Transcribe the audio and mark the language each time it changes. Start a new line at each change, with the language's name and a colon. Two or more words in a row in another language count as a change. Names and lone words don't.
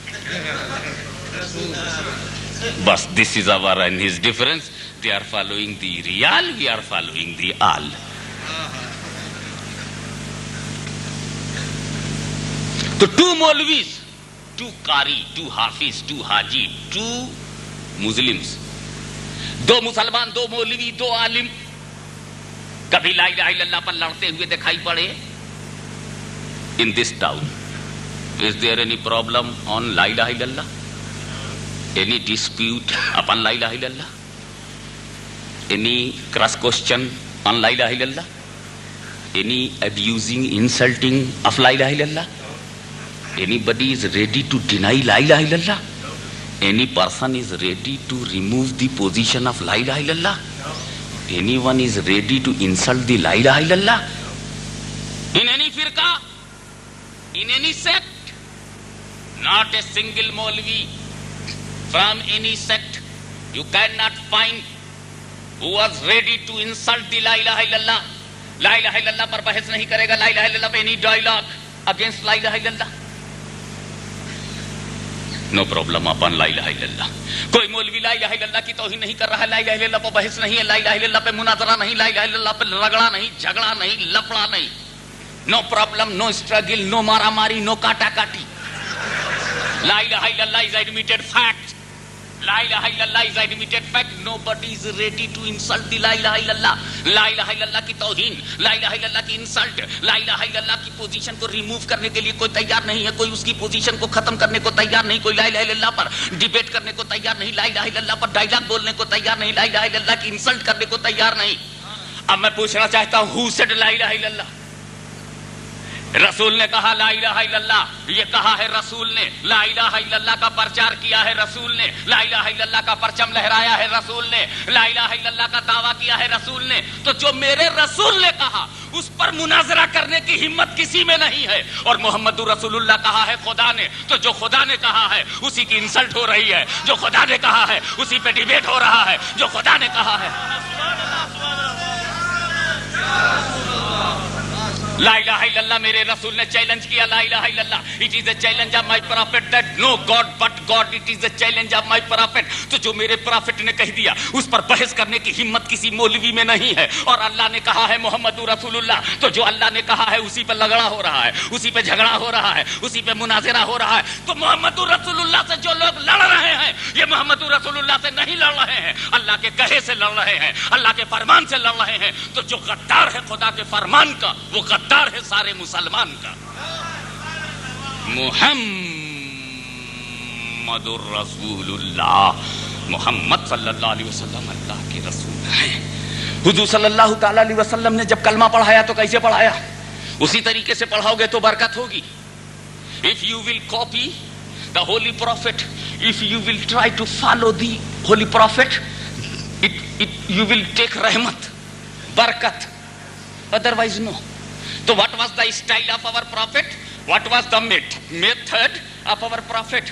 English: But this is our and his difference. They are following the real, we are following the al. So two Maulvis, two Qari, two Hafiz, two Haji, two Muslims.
Urdu: دو مسلمان، دو مولوی، دو عالم کبھی
Arabic: لا إله إلا الله
Urdu: پر لڑتے ہوئے دکھائی پڑے.
English: In this town, is there any problem on
Arabic: لا إله إلا الله?
English: Any dispute upon
Arabic: لا إله إلا الله?
English: Any cross question on
Arabic: لا إله إلا الله?
English: Any abusing, insulting of
Arabic: لا إله إلا الله?
English: Anybody is ready to deny
Arabic: لا إله إلا الله?
English: Any person is ready to remove the position of
Arabic: لا إله إلا الله?
English: Anyone is ready to insult the
Arabic: لا إله إلا الله?
English: In any firqa, in any sect, not a single Maulvi from any sect you cannot find who was ready to insult the
Arabic: لا إله إلا الله. لا إله إلا الله
Urdu: پر بحث نہیں کرے گا,
Arabic: لا إله إلا الله
Urdu: pe
English: any dialogue against
Arabic: لا إله إلا الله.
English: No problem upon
Arabic: لا إله إلا الله.
Urdu: کوئی مولوی
Arabic: لا الہ الا اللہ
Urdu: کی توہین نہیں کر رہا ہے,
Arabic: لا الہ الا اللہ
Urdu: پہ بحث نہیں ہے,
Arabic: لا الہ الا اللہ
Urdu: پہ مناظرہ نہیں,
Arabic: لا الہ الا اللہ
Urdu: پہ رگڑا نہیں, جھگڑا نہیں, لفڑا نہیں.
English: No problem, no struggle, no
Urdu: مارا ماری,
English: no
Urdu: کاٹا کاٹی.
Arabic: لا الہ الا اللہ
English: is admitted fact.
Arabic: لا إله إلا الله
English: is admitted fact. Nobody is ready to insult the
Arabic: لا إله إلا الله. لا إله إلا الله
Urdu: کی توہین,
Arabic: لا إله إلا الله
Urdu: کی insult,
Arabic: لا إله إلا الله
Urdu: کی پوزیشن کو ریموو کرنے کے لیے کوئی تیار نہیں ہے, کوئی اس کی پوزیشن کو ختم کرنے کو تیار نہیں, کوئی
Arabic: لا الہ الا اللہ
Urdu: پر ڈیبیٹ کرنے کو تیار نہیں,
Arabic: لا الہ الا اللہ
Urdu: پر ڈائلاگ بولنے کو تیار نہیں,
Arabic: لا الہ الا اللہ
Urdu: کی انسلٹ کرنے کو تیار نہیں. اب میں پوچھنا چاہتا ہوں,
English: who said
Arabic: لا إله إلا الله?
Urdu: رسول نے کہا
Arabic: لا الہ الا اللہ,
Urdu: یہ کہا ہے رسول نے.
Arabic: لا الہ الا اللہ
Urdu: کا پرچار کیا ہے رسول نے,
Arabic: لا الہ الا اللہ
Urdu: کا پرچم لہرایا ہے رسول نے,
Arabic: لا الہ الا اللہ
Urdu: کا دعویٰ کیا ہے رسول نے. تو جو میرے رسول نے کہا اس پر مناظرہ کرنے کی ہمت کسی میں نہیں ہے. اور
Arabic: محمد رسول اللہ
Urdu: کہا ہے خدا نے, تو جو خدا نے کہا ہے اسی کی انسلٹ ہو رہی ہے, جو خدا نے کہا ہے اسی پہ ڈیبیٹ ہو رہا ہے, جو خدا نے کہا ہے.
Arabic: لا الہ الا اللہ,
Urdu: میرے رسول نے چیلنج کیا
Arabic: لا الہ الا اللہ.
English: It is a challenge of my prophet that no God but God. It is a challenge of my prophet.
Urdu: تو جو میرے پرافٹ نے کہہ دیا اس پر بحث کرنے کی ہمت کسی مولوی میں نہیں ہے. اور اللہ نے کہا ہے
Arabic: محمد رسول اللہ,
Urdu: تو جو اللہ نے کہا ہے اسی پہ لگڑا ہو رہا ہے, اسی پہ جھگڑا ہو رہا ہے, اسی پہ مناظرہ ہو رہا ہے. تو
Arabic: محمد رسول اللہ
Urdu: سے جو لوگ لڑ رہے ہیں یہ
Arabic: محمد رسول اللہ
Urdu: سے نہیں لڑ رہے ہیں, اللہ کے کہے سے لڑ رہے ہیں, اللہ کے فرمان سے لڑ رہے ہیں. تو جو غدار ہے خدا کے فرمان کا, وہ غدار ہے سارے مسلمان کا.
Arabic: محمد الرسول اللہ,
Urdu: محمد
Arabic: صلی اللہ علیہ وسلم
Urdu: اللہ کے رسول ہیں. حضور
Arabic: صلی اللہ تعالی علیہ وسلم
Urdu: نے جب کلمہ پڑھایا تو کیسے پڑھایا؟ اسی طریقے سے پڑھاؤ گے تو برکت ہوگی.
English: If you will copy the holy prophet, if you will try to follow the holy prophet, you will take rahmat, barakat. Otherwise no. So what was the style of our prophet? What was the method of our prophet?